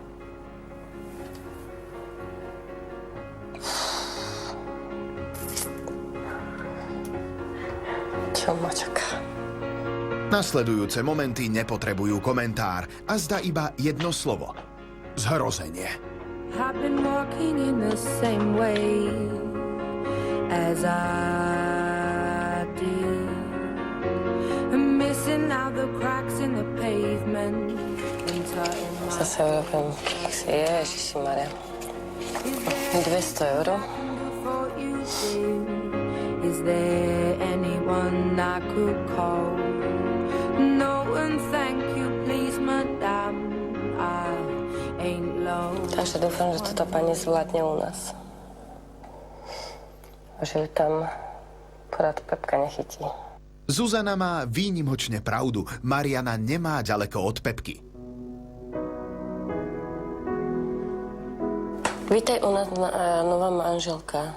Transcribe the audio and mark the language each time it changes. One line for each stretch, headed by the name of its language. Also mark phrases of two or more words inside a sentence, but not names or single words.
Slovak: Čo ma čaká? Nasledujúce momenty nepotrebujú komentár a zdá iba jedno slovo. Zhrozenie.
English: I've been walking in the same way as I did. I'm missing out the cracks in the pavement.
Slovak: Zase urobím keksy. Ježiši Maria. 200 €.
English: Is there anyone I could call? No one, thank you, please, madam. I ain't low.
Slovak: Takže dúfam, že toto pani zvládne u nás. Že ju tam porad Pepka nechytí. Zuzana má výnimočne pravdu. Mariana nemá ďaleko od Pepky. Vítaj u nás, nová manželka.